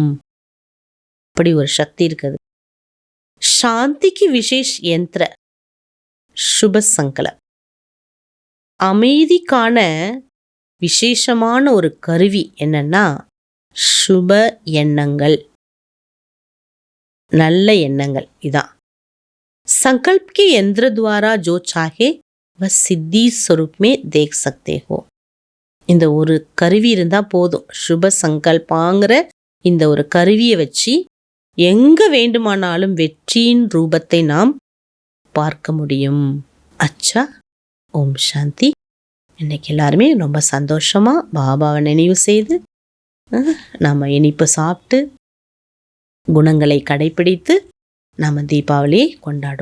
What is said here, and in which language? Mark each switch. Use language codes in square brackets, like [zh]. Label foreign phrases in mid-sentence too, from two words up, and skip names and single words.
[ta] அப்படி ஒரு சக்தி இருக்குது. சாந்திக்கு [hi] विशेष यंत्र शुभ संकल्प. [ta] அமைதிக்கான விசேஷமான ஒரு கருவி என்னன்னா சுப எண்ணங்கள், நல்ல எண்ணங்கள். [hi] இதான் संकल्प के यंत्र द्वारा जो चाहे वह सिद्धि स्वरूप में देख सकते हो. [ta] இந்த ஒரு கருவி இருந்தால் போதும். சுப சங்கல்பாங்கிற இந்த ஒரு கருவியை வச்சு எங்க வேண்டுமானாலும் வெற்றியின் ரூபத்தை நாம் பார்க்க முடியும். [hi] अच्छा, ओम शांति. [ta] இன்னைக்கு எல்லாருமே ரொம்ப சந்தோஷமா பாபாவை நினைவு செய்து நம்ம இனிப்பு சாப்பிட்டு குணங்களை கடைபிடித்து நம்ம தீபாவளியை கொண்டாடுவோம்.